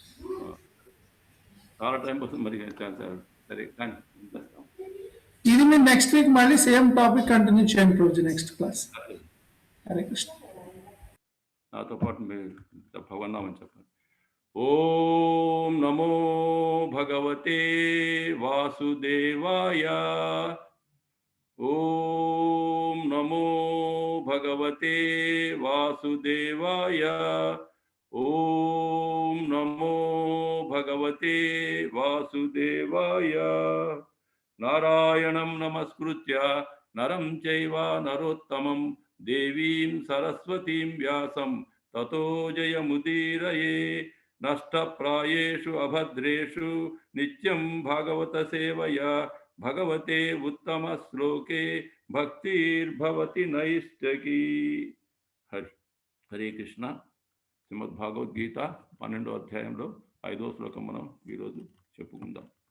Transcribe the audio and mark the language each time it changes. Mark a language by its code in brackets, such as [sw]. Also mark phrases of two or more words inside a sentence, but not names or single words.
[te] చాలా టైం వస్తుంది మరి. సరే కానీ ఇది మీరు [en] next week [te] మళ్ళీ [en] same topic continue [te] చేయండి ప్రభుజీ, [en] next class. [te] హరే కృష్ణ. నాతో పాటు మీరు భగవన్నామని చెప్పండి. [sa] ఓం నమో భగవతే వాసుదేవాయ. ఓం నమో భగవతే వాసుదేవాయ. ఓం నమో భగవతే వాసుదేవాయ. నారాయణం నమస్కృత్య నరం చైవ నరోత్తమం దేవీం సరస్వతీం వ్యాసం తతో జయముదీరయే. నష్టప్రాయేషు అభద్రేషు నిత్యం భాగవత సేవయా భగవతే ఉత్తమ శ్లోకే భక్తిర్భవతి నైష్టకీ. [te] హరే కృష్ణ. శ్రీమద్ భగవద్గీత 12వ అధ్యాయంలో 5వ శ్లోకం మనం ఈరోజు చెప్పుకుందాం.